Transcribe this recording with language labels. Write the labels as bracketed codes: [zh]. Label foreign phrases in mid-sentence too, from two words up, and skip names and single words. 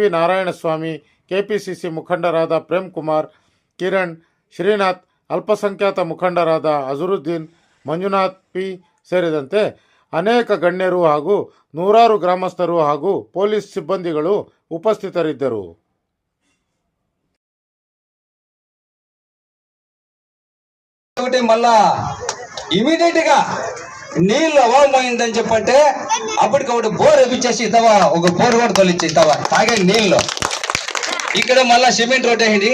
[kn] ನಾರಾಯಣಸ್ವಾಮಿ, ಕೆಪಿಸಿಸಿ ಮುಖಂಡರಾದ ಪ್ರೇಮ್ ಕುಮಾರ್, ಕಿರಣ್, ಶ್ರೀನಾಥ್, ಅಲ್ಪಸಂಖ್ಯಾತ ಮುಖಂಡರಾದ ಅಜರುದ್ದೀನ್, ಮಂಜುನಾಥ್ ಪಿ ಸೇರಿದಂತೆ ಅನೇಕ ಗಣ್ಯರು ಹಾಗೂ ನೂರಾರು ಗ್ರಾಮಸ್ಥರು ಹಾಗೂ ಪೊಲೀಸ್ ಸಿಬ್ಬಂದಿಗಳು ಉಪಸ್ಥಿತರಿದ್ದರು. [te] మళ్ళా ఇమీడియట్ గా నీళ్ళు అవమైందని చెప్పంటే అప్పటికప్పుడు బోర్ వేపించేసి ఇతవా ఒక బోర్ కూడా తొలిచ్చి ఇతవా తాగే నీళ్ళు ఇక్కడ మళ్ళా సిమెంట్ రోడ్ అయింది.